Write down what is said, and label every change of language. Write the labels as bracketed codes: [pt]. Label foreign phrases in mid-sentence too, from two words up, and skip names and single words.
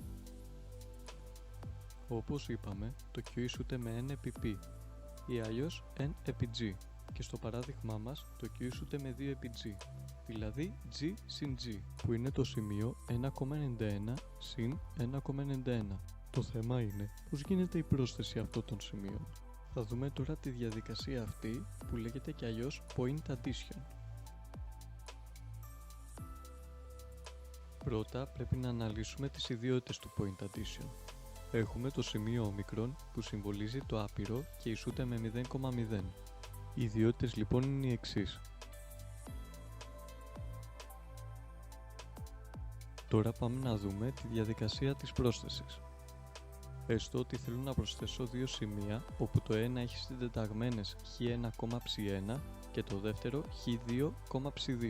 [el] Όπως είπαμε, το Q ισούται με n επί p ή αλλιώς n επί g και στο παράδειγμά μας το Q ισούται με 2 επί g, δηλαδή g συν g, που είναι το σημείο 1,91 συν 1,91. Το θέμα είναι πώς γίνεται η πρόσθεση αυτών των σημείων. Θα δούμε τώρα τη διαδικασία αυτή που λέγεται και αλλιώς [en] point addition. [el] Πρώτα πρέπει να αναλύσουμε τις ιδιότητες του [en] point addition. [el] Έχουμε το σημείο όμικρον που συμβολίζει το άπειρο και ισούται με 0,0. Οι ιδιότητες λοιπόν είναι οι εξής. Τώρα πάμε να δούμε τη διαδικασία της πρόσθεσης. Έστω ότι θέλω να προσθέσω δύο σημεία όπου το ένα έχει συντεταγμένες χ1,ψ1 και το δεύτερο χ2,ψ2.